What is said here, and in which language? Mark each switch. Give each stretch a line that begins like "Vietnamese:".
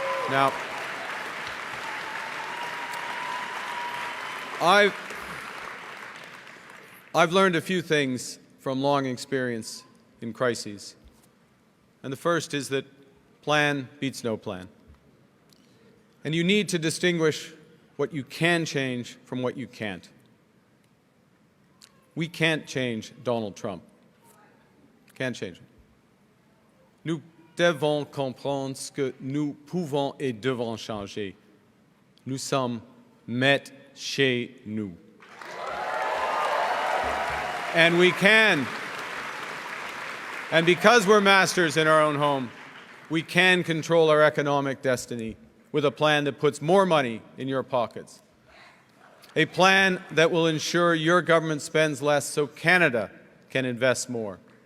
English: Now, I've learned a few things from long experience in crises. And the first is that plan beats no plan. And you need to distinguish what you can change from what you can't. We can't change Donald Trump. Can't change it.
French: Nous devons comprendre ce que nous pouvons et devons changer. Nous sommes maîtres chez nous.
English: And we can. And because we're masters in our own home, we can control our economic destiny with a plan that puts more money in your pockets. A plan that will ensure your government spends less so Canada can invest more.